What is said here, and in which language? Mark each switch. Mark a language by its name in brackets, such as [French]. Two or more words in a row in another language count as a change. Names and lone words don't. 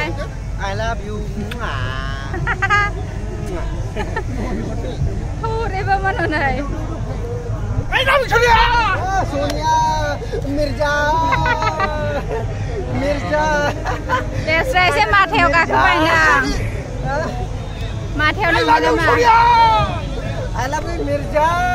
[English] I love you [Bodo] हौरेबा मान होनाय [English] I love you Sonia Mirza [Bodo] Desra एसे माथायाव गाखोबायना माथायाव नङा नामा [English] I love you Mirza